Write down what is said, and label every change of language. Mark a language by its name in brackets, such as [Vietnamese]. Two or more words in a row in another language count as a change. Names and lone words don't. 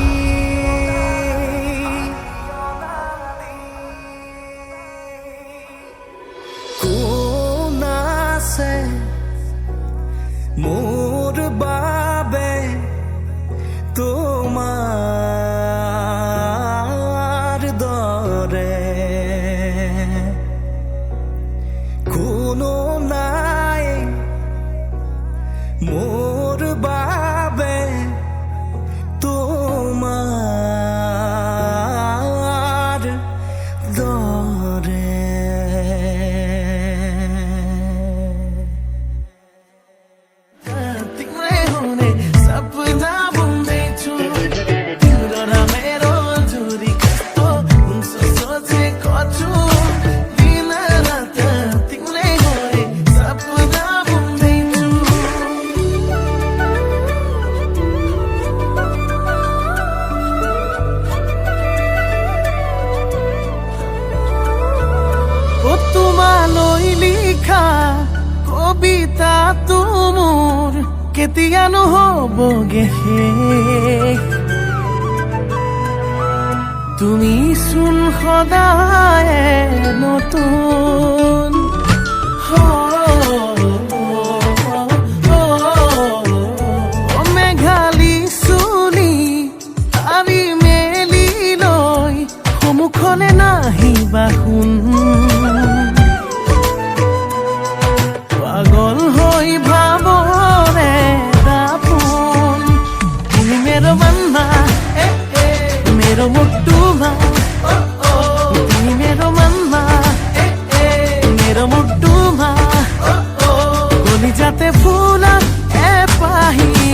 [Assamese] কোন আছে মোৰ বাবে তোমাৰ দৰে কোনো নাই মোৰ বাবে তোমাৰ দৰে तिम्रै [Nepali] हुने सपना बुन्दैछु तिम्रो र मेरो जोडी कस्तो हुन्छ सोचेको छु दिन रात तिम्रै हुने सपना बुन्दैछु [Assamese] ओ তোমালৈ লিখা কবিতা তুমোৰ কেতিয়া নহবগে শেষ তুমি চোন সদায় নতুন মেঘালী চুলি আৰি মেলি লৈ সন্মুখলে নাহিবা শুন পাগল হৈ ভাবৰে দাপোন তুমি [Nepali] मेरो मनमा मेरो मुटुमा তুমি मेरो मनमा मेरो मुटुमा कलिजाते फुला एपाही